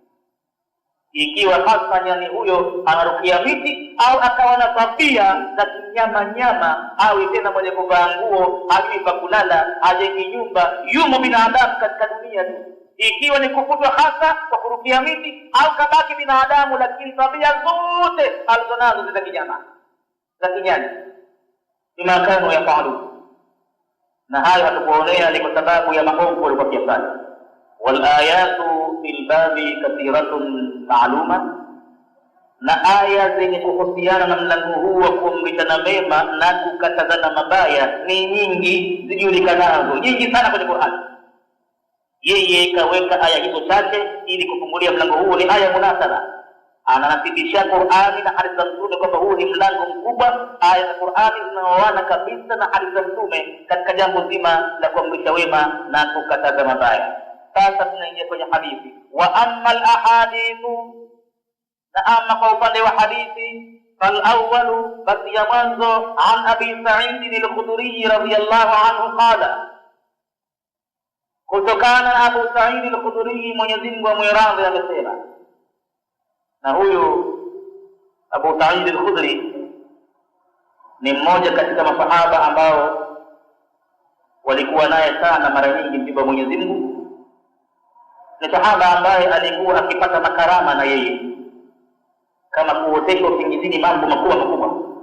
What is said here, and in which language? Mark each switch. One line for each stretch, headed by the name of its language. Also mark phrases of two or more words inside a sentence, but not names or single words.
Swahili: Ikiwa hasa nyani huyo anarukia miti au akawa na tabia za kinyama nyama, au tena mwenye kuvaa nguo, hajui pa kulala, hajengi nyumba, yumo binadamu katika dunia tu. Ikiwa ni kufutwa hasa kwa kurukia miti, au kabaki binadamu lakini tabia zote alizonazo za kinyama za kinyani,
Arabic: بما كانوا يفعلون.
Swahili: Na hayo hatukuonea ni kwa sababu ya maovu walikuwa wakifanya.
Arabic: والآيات في الباب كثيرة معلومة,
Swahili: na aya zenye kuhusiana na mlango huu wa kuamrishana mema na kukatazana mabaya ni nyingi, zijulikanazo nyingi sana kwenye Qur'an. Yeye kaweka aya hizo chache ili kufungulia mlango huu. Ni aya munasaba, ananasibisha Qur'ani na hadithi za Mtume kwamba huu ni mlango mkubwa. Aya za Qur'ani zinaoana kabisa na hadithi za Mtume katika jambo zima la kuamrisha wema na kukataza mabaya. Sasa tunaingia kwenye hadithi.
Arabic: وأما الأحاديث,
Swahili: na amma kwa upande wa hadithi,
Arabic: فالأول,
Swahili: basi ya mwanzo,
Arabic: عن أبي سعيد الخدري رضي الله عنه قال,
Swahili: kutokana na
Arabic: Abu Sa'id al-Khudri,
Swahili: Mwenyezi Mungu amwiradhi, amesema. Na huyu Abu Sa'id al-Khudri ni mmoja katika masahaba ambao walikuwa naye sana mara nyingi mjumbe wa Mwenyezi Mungu. Ni sahaba ambaye alikuwa akipata makarama na yeye, kama kuoteshwa usingizini mambo makubwa.